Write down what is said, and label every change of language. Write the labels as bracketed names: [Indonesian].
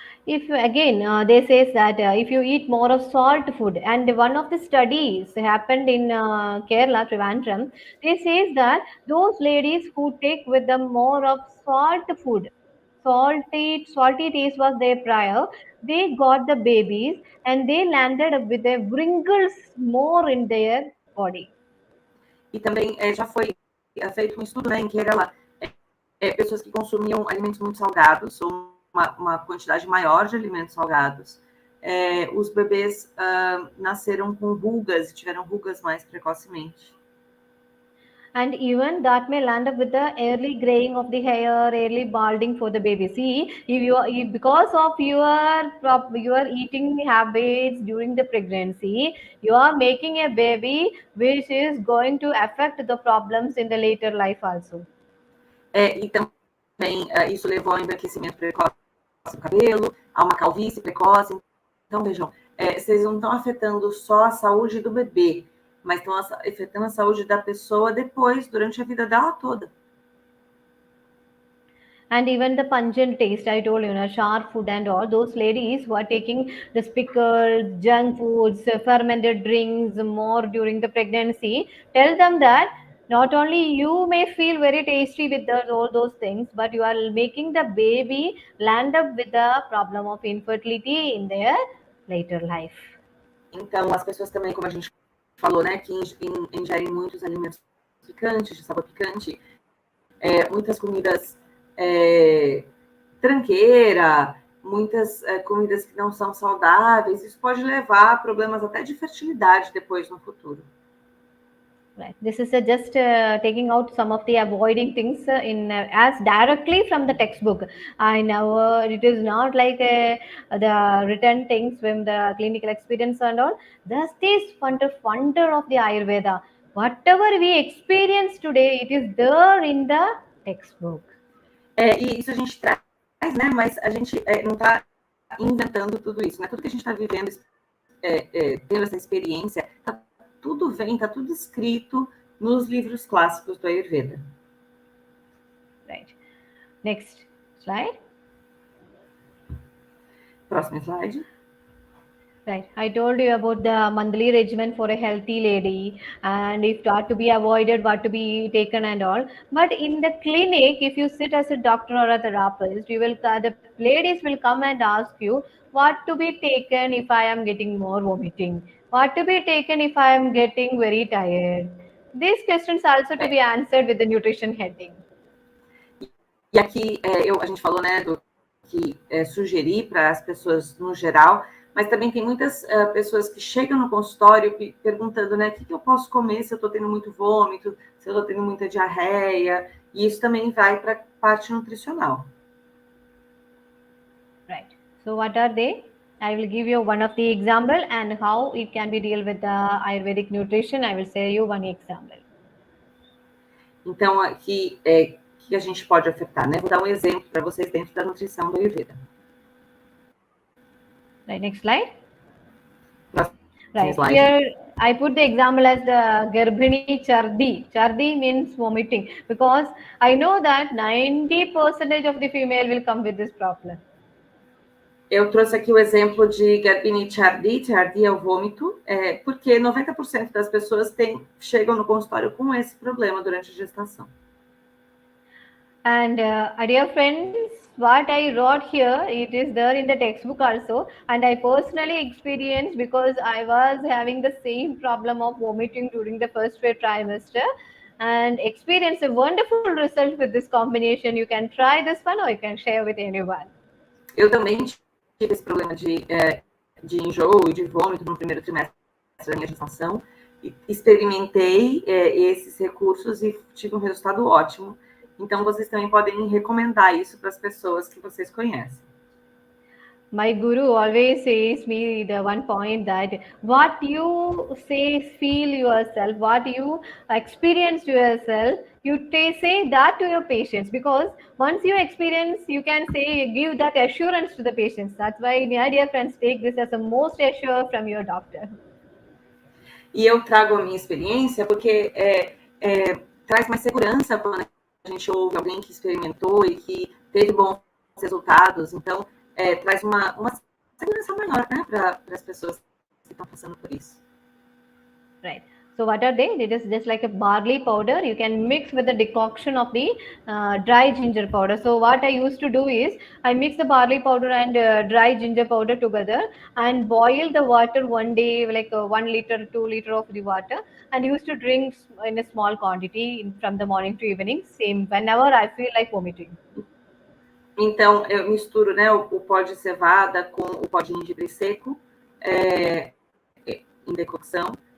[English] If again, they say that if you eat more of salt food, and one of the studies happened in Kerala, Trivandrum, they say that those ladies who take with them more of salt food, salty taste was there prior, they got the babies and they landed up with the wrinkles more in their body. [Portuguese] E também já foi feito um estudo, né, em Kerala, pessoas que consumiam alimentos muito salgados, ou uma quantidade maior de alimentos salgados, os bebês nasceram com rugas e tiveram rugas mais precocemente. [English] And even that may land up with the early graying of the hair, early balding for the baby. See, because of your eating habits during the pregnancy, you are making a baby which is going to affect the problems in the later life also. [Portuguese] E também isso levou ao embranquecimento precoce do cabelo, a uma calvície precoce. Então, vejam, vocês não estão afetando só a saúde do bebê, mas estão afetando a saúde da pessoa depois, durante a vida dela toda. [English] And even the pungent taste, I told you, sharp food and all, those ladies who are taking the pickled, junk foods, fermented drinks more during the pregnancy, tell them that not only you may feel very tasty with all those things, but you are making the baby land up with the problem of infertility in their later life. [Portuguese] Então, as pessoas também, como a gente falou, né, que ingerem muitos alimentos picantes, de sabor picante, muitas comidas tranqueira, muitas comidas que não são saudáveis, isso pode levar a problemas até de fertilidade depois no futuro. [English] Right. This is just taking out some of the avoiding things as directly from the textbook. I know it is not like the written things from the clinical experience and all. That's this wonder of the Ayurveda. Whatever we experience today, it is there in the textbook. [Portuguese] E isso a gente traz, né? Mas a gente não está inventando tudo isso, né? Tudo que a gente está vivendo, tendo essa experiência, está tudo escrito nos livros clássicos do Ayurveda. [English] Right. Next slide. [Portuguese] Próximo slide. [English] Right. I told you about the monthly regimen for a healthy lady and if what to be avoided, what to be taken and all. But in the clinic, if you sit as a doctor or a therapist, the ladies will come and ask you what to be taken if I am getting more vomiting, what to be taken if I am getting very tired. These questions also to be answered with the nutrition heading. E aqui a gente falou, né, do que sugerir para as pessoas no geral, mas também tem muitas pessoas que chegam no consultório perguntando, né, o que eu posso comer se eu estou tendo muito vômito, se eu estou tendo muita diarreia, e isso também vai para a parte nutricional. Right. So what are they? I will give you one of the example and how it can be deal with the Ayurvedic nutrition. I will say you one example. [Portuguese] Então, aqui que a gente pode ofertar, né? Vou dar um exemplo para vocês dentro da nutrição do Ayurveda. [English] Right, next slide. Right, slide. here I put the example as the Garbhini Chardi. Chardi means vomiting, because I know that 90% of the female will come with this problem. [Portuguese] Eu trouxe aqui o exemplo de Garbhini Chardi. Chardi é o vômito, porque 90% das pessoas chegam no consultório com esse problema durante a gestação. [English] And dear friends, what I wrote here, it is there in the textbook also, and I personally experienced, because I was having the same problem of vomiting during the first trimester, and experienced a wonderful result with this combination. You can try this one, or you can share with anyone. [Portuguese] Eu também tive esse problema de enjoo e de vômito no primeiro trimestre da minha gestação. Experimentei esses recursos e tive um resultado ótimo. Então, vocês também podem recomendar isso para as pessoas que vocês conhecem. [English] My guru always says me the one point that what you feel yourself, what you experience yourself, you say that to your patients, because once you experience, you can give that assurance to the patients. That's why, my dear friends, take this as a most assured from your doctor. [Portuguese] E eu trago a minha experiência porque traz mais segurança quando a gente ouve alguém que experimentou e que teve bons resultados. Então, traz uma segurança maior, né, para as pessoas que estão passando por isso. [English] Right. So what are they? It is just like a barley powder. You can mix with the decoction of the dry ginger powder. So what I used to do is, I mix the barley powder and dry ginger powder together and boil the water one day, like 1 liter, 2 liter of the water, and used to drink in a small quantity from the morning to evening, same whenever I feel like vomiting. [Portuguese] Então, eu misturo, né, o pó de cevada com o pó de gengibre seco em decocção.